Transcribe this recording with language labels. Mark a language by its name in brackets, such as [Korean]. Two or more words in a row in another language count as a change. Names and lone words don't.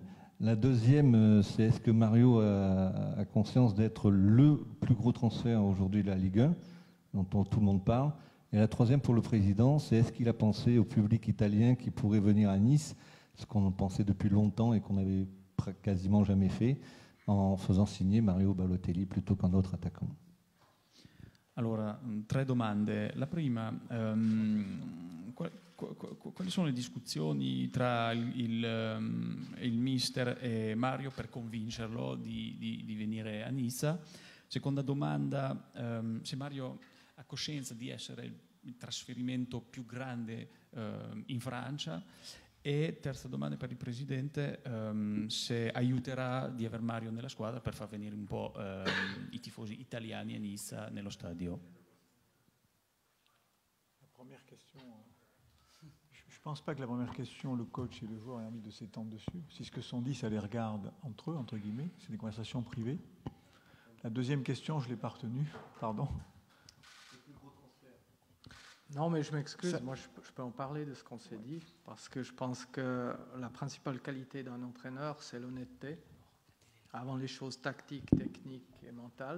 [French] La deuxième, c'est est-ce que Mario a conscience d'être le plus gros transfert aujourd'hui de la Ligue 1, dont tout le monde parle? Et la troisième, pour le président, c'est est-ce qu'il a pensé au public italien qui pourrait venir à Nice, ce qu'on pensait depuis longtemps et qu'on n'avait quasiment jamais fait, en faisant signer Mario Balotelli plutôt qu'un autre attaquant? [Italian] Allora, 3 domande. La prima, quali sono le discussioni tra il mister e Mario per convincerlo di venire a Nizza? Seconda domanda, se Mario ha coscienza di essere il trasferimento più grande in Francia. E terza domanda per il Presidente, se aiuterà di aver Mario nella squadra per far venire un po' i tifosi italiani a Nizza nello stadio. [French] La première question, je ne pense pas que la première question, le coach et le joueur aient envie de s'étendre dessus. Si ce que sont dit, ça les regarde entre eux, entre guillemets, c'est des conversations privées. La deuxième question, je ne l'ai pas retenue, pardon. Non, mais je m'excuse, moi je peux en parler de ce qu'on s'est dit, parce que je pense que la principale qualité d'un entraîneur, c'est l'honnêteté, avant les choses tactiques, techniques et mentales.